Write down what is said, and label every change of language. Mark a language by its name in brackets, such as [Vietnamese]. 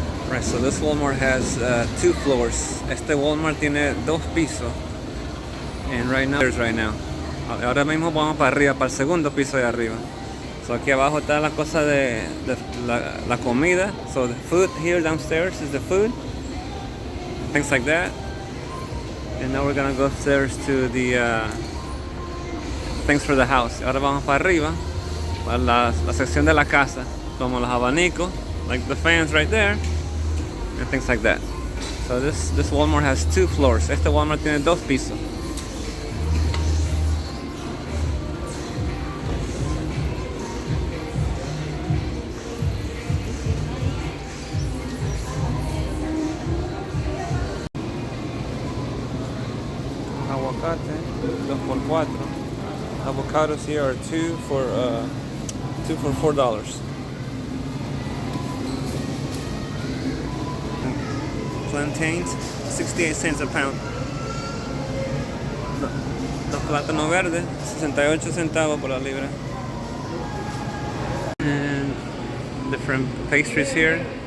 [English] Right, so this Walmart has 2 floors. [Spanish] Este Walmart tiene 2 pisos. [English] And right now. [Spanish] Ahora mismo vamos para arriba, para el segundo piso de arriba. So aquí abajo está la cosa de la comida. [English] So the food here downstairs is the food. Things like that. And now we're gonna go upstairs to the things for the house. [Spanish] Ahora vamos para arriba, para la sección de la casa, como los abanicos, [English] like the fans right there, and things like that. So this Walmart has 2 floors. [Spanish] Este Walmart tiene 2 pisos. [English] Aguacate, 2x4. Avocados here are 2 for $4. Plantains, 68 cents a pound. [Spanish] Los plátanos verdes, 68 centavos por la libra. [English] And different pastries here.